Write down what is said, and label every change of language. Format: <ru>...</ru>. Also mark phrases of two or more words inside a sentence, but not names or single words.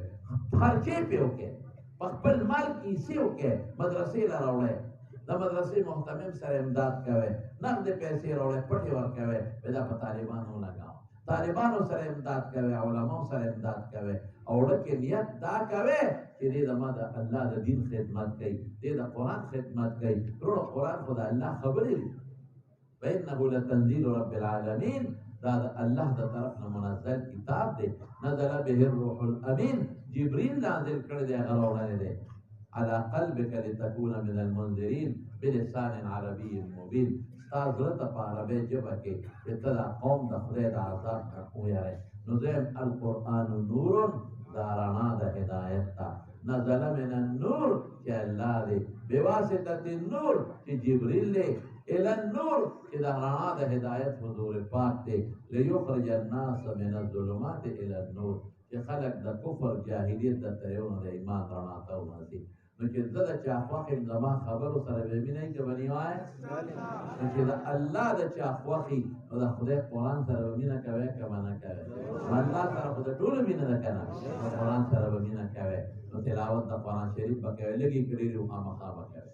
<ps>خرچې پې وکړئ، په خپل مال کې حصې وکړئ، مدرسې له راوړئ، د مدرسې محتمم سره امداد کوئ، نقدې پیسې راوړئ، پټې ورکوئ، دا په طالبانو لګاو. طالبانو سره امداد کوئ، علماو سره امداد کوئ، او ډکې نیت دا کوئ چې دې زما د الله د دین خدمت کوي، دې د قرآن خدمت کوي. وروڼو قرآن خو د الله خبرې دي.</ps> <ar>وَإِنَّهُ لَتَنزِيلُ رَبِّ الْعَالَمِينَ.</ar> <ps>دا د الله د طرف نه منزل کتاب دی.</ps> <ar>نزل به الروح الامین،</ar> <ps>جبريل نازل کړی دی، هغه راوړی دی.</ps> <ar>على قلبك لتكون من المنذرين بلسان عربي مبين.</ar> <ps>ستا زړه ته په عربۍ ژبه کې چې ته دا قوم د خدای د عذاب نه ویری. نو دویم</ps> <ar>القرآن نور،</ar> <ps>دا رڼا د هدایت ته.</ps> <ar>نزل من النور</ar> <ps>چې الله دی،</ps> <ar>بواسطة النور</ar> <ps>چې جبريل دی،</ps> <ar>الى النور</ar> <ps>چې دا رڼا د هدایت حضور پاک دی.</ps> <ar>ليخرج الناس من الظلمات الى النور،</ar> <ps>چې خلق د کفر جاهلیت د تیرونو د ایمان رڼا ته ورسي. نو چې زه د چا خوښ یم زما خبرو سره به مینه وي که به نه وایې؟ نو چې د الله د چا خوښ وي نو د خدای قرآن سره به مینه کوې که به نه کوې؟ الله سره خو د ټولو مینه ده که نه؟ نو قرآن سره به مینه کوې، نو تلاوت د قرآن شریف به کوې، لږې کړي دي خامخا به کوې.</ps>